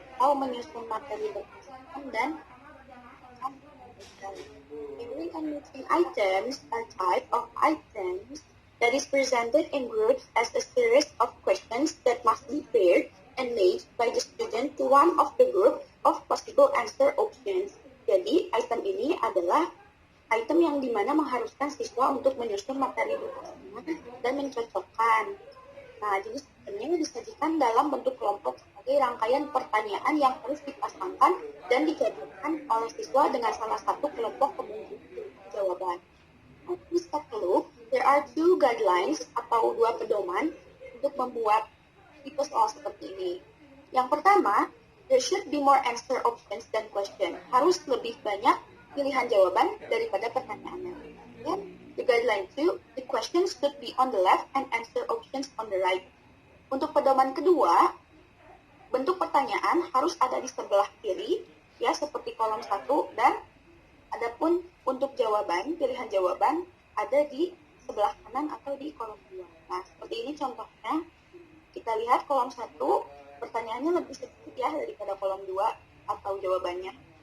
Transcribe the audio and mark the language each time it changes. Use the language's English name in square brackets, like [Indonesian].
[English] How [Indonesian] menyusun materi berpasangan dan [English] pairing and mixing items are type of items that is presented in groups as a series of questions that must be paired and matched by the student to one of the group of possible answer options. [Indonesian] Jadi, item ini adalah item yang dimana mengharuskan siswa untuk menyusun materi berpasangan dan mencocokkan. Nah, jadi sebenarnya disajikan dalam bentuk kelompok sebagai rangkaian pertanyaan yang harus dipasangkan dan digabungkan oleh siswa dengan salah satu kelompok kemungkinan jawaban. Nah, [English] please take a look. There are two guidelines [Indonesian] atau dua pedoman untuk membuat tipe soal seperti ini. Yang pertama, [English] there should be more answer options than question. [Indonesian] Harus lebih banyak pilihan jawaban daripada pertanyaannya. Dan [English] the guideline 2, the questions should be on the left and answer options on the right. [Indonesian] Untuk pedoman kedua, bentuk pertanyaan harus ada di sebelah kiri, ya seperti kolom 1, dan adapun untuk jawaban, pilihan jawaban ada di sebelah kanan atau di kolom 2. Nah, seperti ini contohnya. Kita lihat kolom 1, pertanyaannya lebih sedikit ya daripada kolom 2 atau jawabannya.